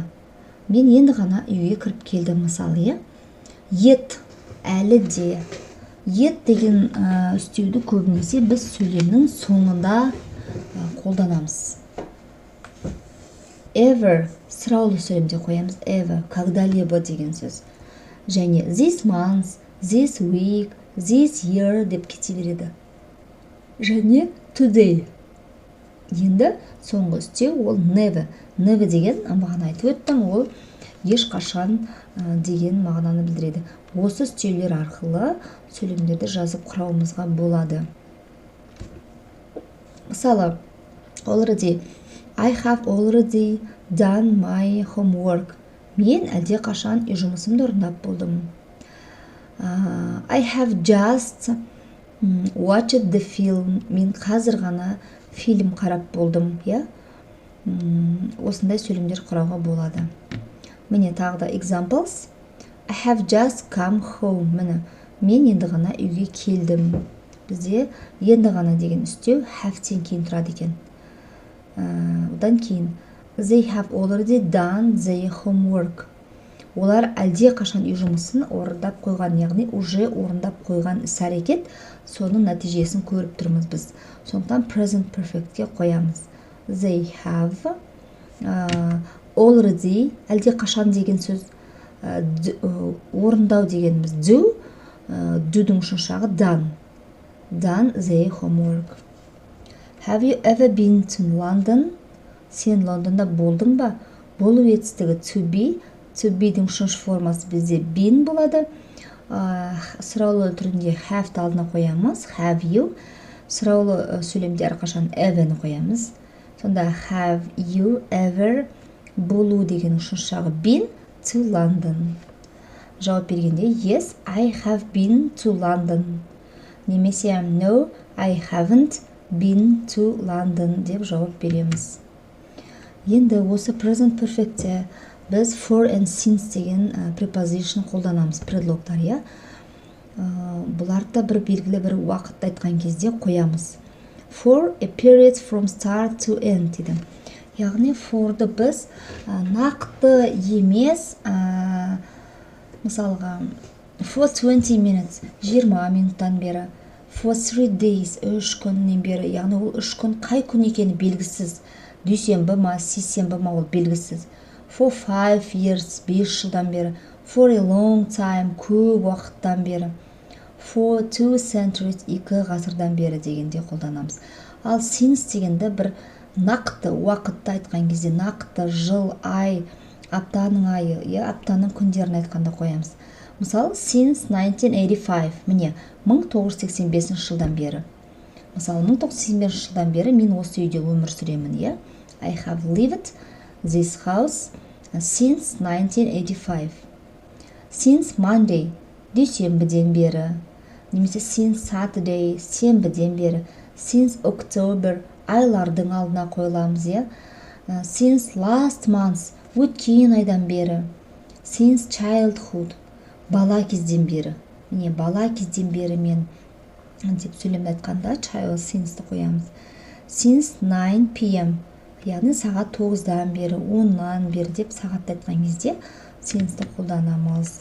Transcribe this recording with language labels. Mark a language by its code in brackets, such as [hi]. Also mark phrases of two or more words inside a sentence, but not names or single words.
[kk] Мен енді ғана үйге кіріп келдім мысалы. Yet. Әлі де. Yet деген үстеуді көбінесе біз сөйлемнің соңында қолданамыз. [en] Ever. [kk] Сұраулы сөйлемде қоямыз. [en] Ever. [kk] Когда-либо деген сөз. Және [en] this month, this week, this year [kk] деп кете береді. Және today. Енді соңғы үстеу ол never. Never деген мағына айтып өттім, ол ешқашан деген мағынаны білдіреді. Осы үстеулер арқылы сөйлемдерді жазып құрауымызға болады. Мысалы, [en] already, I have already done my homework. [kk] Мен әлде қашан үй жұмысымды орындап болдым. [en] I have just watched the film. [kk] Мен қазір ғана фильм қарап болдым. Осындай сөйлемдер құрауға болады. Міне тағы да examples. [en] I have just come home. [kk] Мен енді ғана үйге келдім. Бізде енді ғана деген үстеу have-тен кейін тұрады екен. Одан кейін [en] they have already done their homework. [kk] Олар әлде қашан үй жұмысын орындап қойған, яғни уже орындап қойған іс-әрекет, соның нәтижесін көріп тұрмыз біз. Сондықтан [en] present perfect'ке [kk] қоямыз. [en] They have already, [kk] әлде қашан деген сөз, орындау дегеніміз do, do'дың үшінші жағы [en] done their homework. Have you ever been to London? [kk] Сен Лондонда болдың ба? Болу етістігі [en] to be- [kk] дің үшінші формасы бізде been болады. Сұраулы түрінде have-ті алдына қоямыз, [en] have you. [kk] Сұраулы сөйлемде әрқашан ever-ні қоямыз. [en] Сонда have you ever [kk] болу деген үшінші жағы [en] been to London. [kk] Жауап бергенде [en] yes, I have been to London. Немесе no, I haven't been to London [kk] деп жауап береміз. Енді осы [en] present perfect'те [kk] біз [en] for and since [kk] деген preposition қолданамыз, предлогтар. Бұларды бір белгілі бір уақытты айтқан кезде қоямыз. [en] For a period from start to end [kk] дейді. Яғни for'ды біз нақты емес, мысалға [en] For 20 minutes, [kk] 20 минуттан бері. [en] For 3 days, [kk] 3 күннен бері. Яғни ол 3 күн қай күн екені белгісіз. Дүйсенбі ма, сейсенбі ма, ол белгісіз. [en] For 5 years, [kk] 5 жылдан бері. [en] For a long time, [kk] көп уақыттан бері. [en] For 2 centuries, [kk] 2 ғасырдан бері дегенде қолданамыз. Ал since дегенде бір нақты уақытты айтқан кезде, нақты жыл, ай, аптаның айы, аптаның күндерін айтқанда қоямыз. Мысалы, since 1985, міне, 1985 жылдан бері. Мысалы, 1985 жылдан бері мен осы үйде өмір сүремін, [en] I have lived this house since 1985. Since Monday, [kk] дүйсенбіден бері. Немесе since Saturday, сенбіден бері. Since October, айлардың алдына қойыламыз, [en] Since last month, [kk] өткен айдан бері. [en] Since childhood, [kk] бала кезден бері. Міне, бала кезден бері мен деп сөйлемді айтқанда [en] child since'ті [kk] қоямыз. [en] Since 9 p.m. [kk] яғни сағат 9-дан бері, 10-нан бері деп сағатты айтқан кезде since'ті қолданамыз.